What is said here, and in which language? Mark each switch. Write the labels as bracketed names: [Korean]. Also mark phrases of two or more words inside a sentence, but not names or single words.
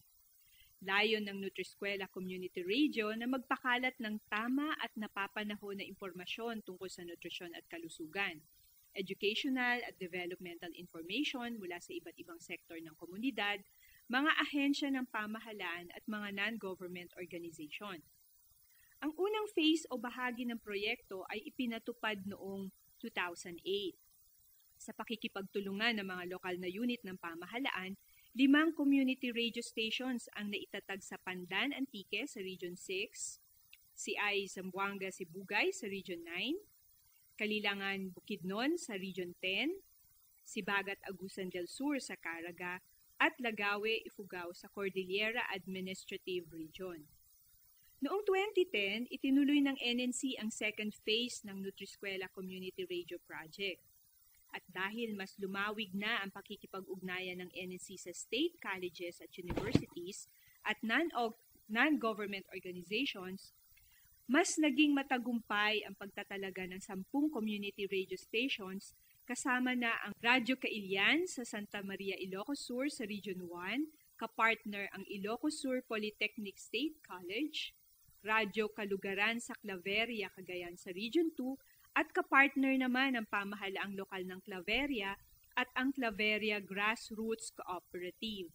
[Filipino] Layon ng Nutriskwela Community Radio na magpakalat ng tama at napapanahon na impormasyon tungkol sa nutrisyon at kalusugan, educational at [English] developmental information [Filipino] mula sa iba't ibang sektor ng komunidad, mga ahensya ng pamahalaan at mga [English] non-government organization. [Filipino] Ang unang phase o bahagi ng proyekto ay ipinatupad noong 2008. Sa pakikipagtulungan ng mga lokal na unit ng pamahalaan, 5 [English] community radio stations [Filipino] ang naitatag sa Pandan, Antique sa Region 6, CI Zamboanga, Sibugay sa Region 9, Kalilangan, Bukidnon sa Region 10, Sibagat, Agusan del Sur sa Caraga, at Lagawe, Ifugao sa Cordillera Administrative Region. Noong 2010, itinuloy ng NNC ang [English] second phase [Filipino] ng Nutriskwela Community Radio Project. At dahil mas lumawig na ang pakikipag-ugnayan ng NNC sa [English] state colleges [Filipino] at universities at [English] non-government organizations, [Filipino] mas naging matagumpay ang pagtatalaga ng 10 [English] community radio stations [Filipino] kasama na ang Radyo Kailian sa Santa Maria, Ilocos Sur sa Region 1, kapartner ang Ilocos Sur Polytechnic State College, Radyo Kalugaran sa Claveria, Cagayan sa Region 2, at kapartner naman ang pamahalaang lokal ng Claveria at ang Claveria Grassroots Cooperative.